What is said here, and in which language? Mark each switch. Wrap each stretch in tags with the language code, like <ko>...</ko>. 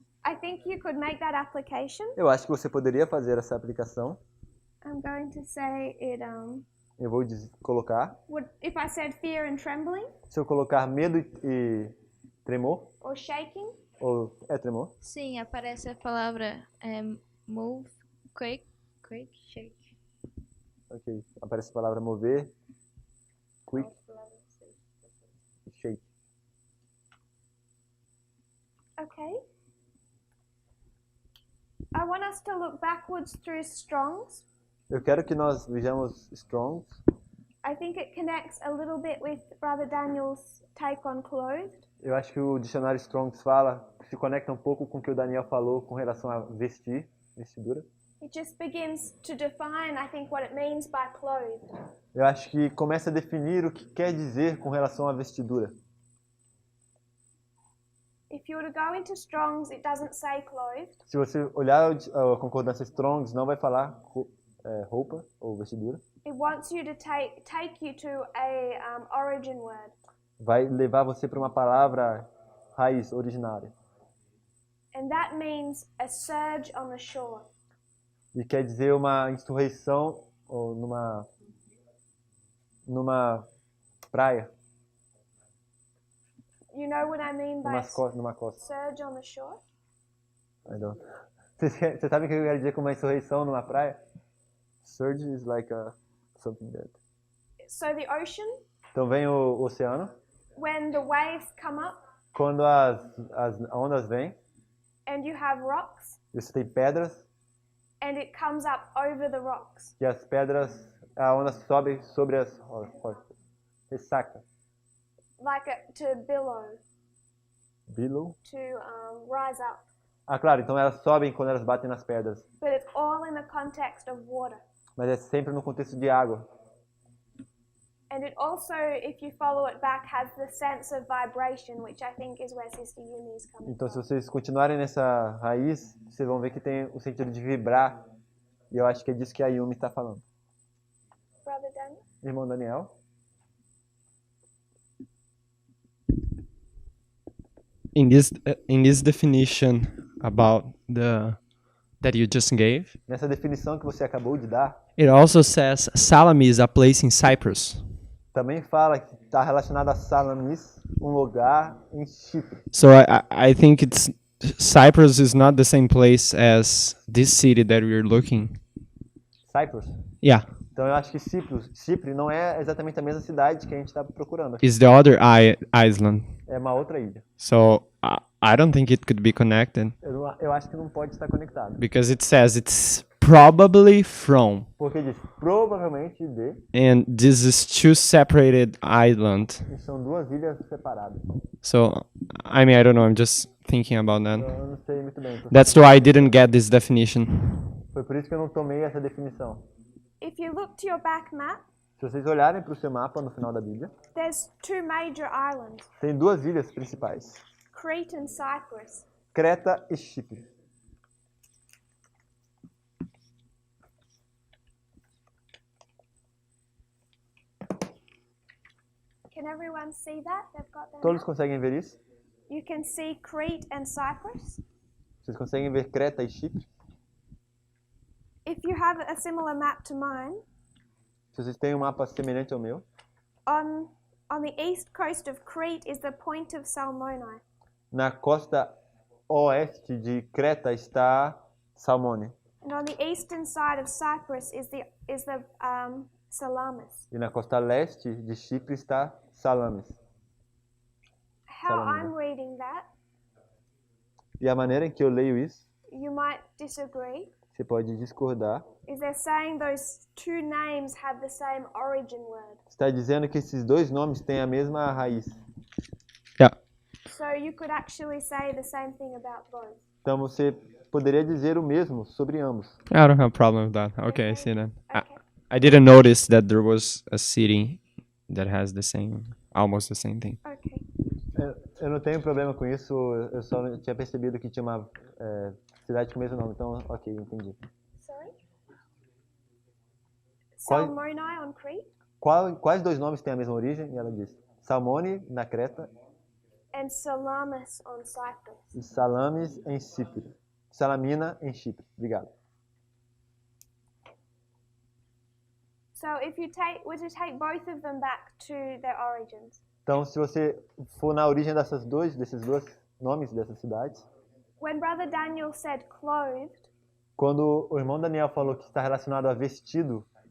<en>I think you could make that application.</en> <pt>Eu acho que você poderia fazer essa aplicação.</pt> <en>I'm going to say it</en> <pt>Eu vou colocar.</pt> <en>would if I said fear and trembling</en> <pt>Se eu colocar medo e tremor,</pt> <en>or shaking,</en> <pt>ou tremor, Sim, aparece a palavra</pt> <en>move, quake, shake.</en> <pt>ok. Aparece a palavra mover,</pt> <en>quick</en> <pt>e</pt> <en>shake. okay. I want us to look backwards through Strong's.</en> <pt>Eu quero que nós vejamos Strongs.</pt> <en>I think it connects a little bit with Brother Daniel's take on clothed.</en> <pt>Eu acho que o dicionário Strongs se conecta um pouco com o que o Daniel falou com relação a vestidura.</pt> <en>It just begins to define, I think, what it means by clothed.</en> <pt>Eu acho que começa a definir o que quer dizer com relação à vestidura.</pt> <en>If you were to go into Strong's, it doesn't say clothed.</en> <pt>Se você olhar a concordância Strongs, não vai falar roupa ou vestidura.</pt> <en>It wants you to take you to a origin word.</en> <pt>Vai levar você para uma palavra raiz, originária.</pt> <en>And that means a surge on the shore.</en> <pt>E quer dizer uma insurreição ou numa praia,</pt> <en>You know what I mean by</en> <pt>numa costa.</pt> <en>surge on the shore? I don't.</en> <pt>Você sabe o que eu quero dizer com uma insurreição numa praia?</pt> <en>Surge is like something that. So the ocean,</en> <pt>Então vem o oceano,</pt> <en>when the waves come up</en> <pt>quando as ondas vêm,</pt> <en>and you have rocks,</en> <pt>você tem pedras,</pt> <en>and it comes up over the rocks.</en> <pt>e as pedras, a onda sobe sobre as rochas. Ressaca.</pt> <en>Like to billow, Below. to rise up.</en> <pt>Ah, claro, então elas sobem quando elas batem nas pedras.</pt> <en>But it's all in the context of water.</en> <pt>Mas é sempre no contexto de água.</pt> <en>And it also, if you follow it back, has the sense of vibration, which I think is where Sister Yumi is coming</en> <pt>Então, se</pt> <en>from.</en> <pt>vocês continuarem nessa raiz, vocês vão ver que tem o sentido de vibrar, E eu acho que é disso que a Yumi está falando.</pt> <en>Brother Daniel?</en> <pt>Irmão Daniel?</pt> <en>In this definition about that you just gave,</en> <pt>Nessa definição que você acabou de dar,</pt> <en>it also says Salamis, a place in Cyprus.</en> <pt>também fala que está relacionado a Salamis, um lugar em Chipre.</pt> <en>So I think it's Cyprus is not the same place as this city that we're looking. Cyprus? Yeah,</en> <pt>Então eu acho que Chipre não é exatamente a mesma cidade que a gente está procurando.</pt> <en>it's the other island.</en> <pt>É uma outra ilha.</pt> <en>So I don't think it could be connected</en> <pt>Eu acho que não pode estar conectado.</pt> <en>because it says it's probably from,</en> <pt>Porque diz provavelmente de,</pt> <en>and this is two separated islands.</en> <pt>e são duas ilhas separadas.</pt> <en>So I mean I don't know. I'm just thinking about that.</en> <pt>Eu não sei muito bem.</pt> <en>That's why I didn't get this definition.</en> <pt>Foi por isso que eu não tomei essa definição.</pt> <en>If you look to your back map,</en> <pt>Se vocês olharem para o seu mapa no final da Bíblia,</pt> <en>there's two major islands,</en> <pt>tem duas ilhas principais,</pt> <en>Crete and Cyprus.</en> <pt>Creta e Chipre.</pt> <en>Can everyone see that? They've got that.</en> <pt>Todos</pt> <en>map?</en> <pt>conseguem ver isso?</pt> <en>You can see Crete and Cyprus.</en> <pt>Vocês conseguem ver Creta e Chipre?</pt> <en>If you have a similar map to mine,</en> <pt>Se vocês têm um mapa semelhante ao meu,</pt> <en>on the east coast of Crete is the point of Salmone.</en> <pt>na costa oeste de Creta está Salmone.</pt> <en>And on the eastern side of Cyprus is the Salamis.</en> <pt>E na costa leste de Chipre está Salamis.</pt> <en>How</en> <pt>Salamina.</pt> <en>I'm reading that,</en> <pt>E a maneira em que eu leio isso,</pt> <en>you might disagree,</en> <pt>você pode discordar,</pt> <en>is they're saying those two names have the same origin word.</en> <pt>está dizendo que esses dois nomes têm a mesma raiz.</pt> <en>Yeah. So you could actually say the same thing about both.</en> <pt>Então você poderia dizer o mesmo sobre ambos.</pt> <en>I don't have a problem with that. Okay, I see that. Okay. I didn't notice that there was a city that has almost the same thing. Okay.</en> <pt>Eu não tenho problema com isso, eu só não tinha percebido que tinha uma cidade com o mesmo nome, então ok, entendi.</pt> <en>Sorry?</en> <pt>Qual-</pt> <en>Salmone on Crete</en> <pt>Quais dois nomes têm a mesma origem? E ela disse Salmone na Creta</pt> <en>and Salamis on Cyprus.</en> <pt>e Salamis em Chipre. Salamina em Chipre. Obrigado.</pt> <en>So if you were to take both of them back to their origins,</en> <pt>Então, se você for na origem desses dois nomes dessas cidades,</pt> <en>when Brother Daniel said clothed,</en> <pt>quando o irmão Daniel falou que está relacionado a vestido,</pt>